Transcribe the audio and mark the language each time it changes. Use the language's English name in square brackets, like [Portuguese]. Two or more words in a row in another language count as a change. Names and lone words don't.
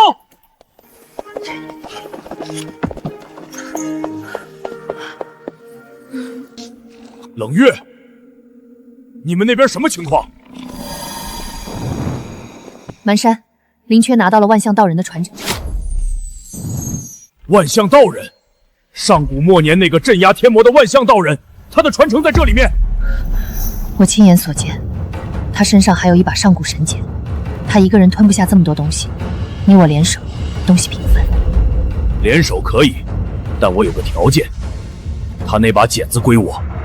[Chinese] 冷月，你們那邊什麼情況？蠻山，林缺拿到了萬象道人的傳承。萬象道人，上古末年那個鎮壓天魔的萬象道人，他的傳承在這裡面。我親眼所見，他身上還有一把上古神劍，他一個人吞不下這麼多東西，你我聯手，東西平分。联手可以，但我有个条件，他那把剪子归我。